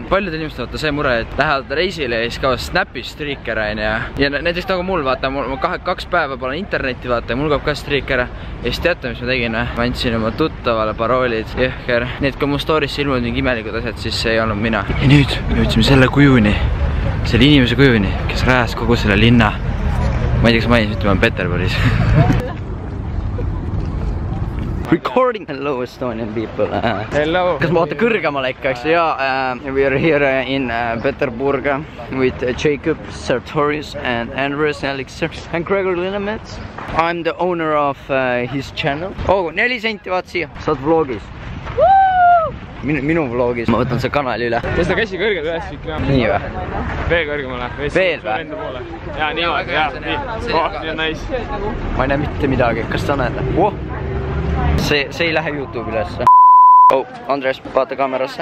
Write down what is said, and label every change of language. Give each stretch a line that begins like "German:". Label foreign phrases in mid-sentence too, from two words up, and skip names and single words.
Estonian: Paljudel inimestel vaata see mure, et lähevad reisile ja siis kaovad Snapis striiker ja näiteks nagu mul vaata, mul 2 päeva pole internetti vaata ja mul kaob ka striik ära. Ja siis teate, mis ma tegin? Ma andsin oma tuttavale paroolid, jõhker. Nii et kui mu story'sse ilmunud mingi imelikud asjad, siis see ei olnud mina. Ja nüüd me jõudsime selle kujuni, selle inimese kujuni, kes rajas kogu selle linna. Ma ei tea, kas mainis, ütleme on Peterburis.
English: Recording. Hello Estonian people. Hello.
Estonian: Kas ma vaata kõrgemale ikka, eks?
English: We are here in Peterburg with Jacob Sartorius and Andres Elixir and Gregor Linnamets. I'm the owner of his channel.
Estonian: Oh, 4 senti vaat siia. Saad vlogis. Minu vlogis. Ma võtan see kanali üle. Tõsta käsi kõrgelt üles ikka. Nii või? Veel kõrgemale. Veel või? Jaa, nii on. Nii on nice. Ma ei näe mitte midagi. Kas sa näed? See ei lähe YouTube'i ülesse. Oh, Andres, vaata kaamerasse.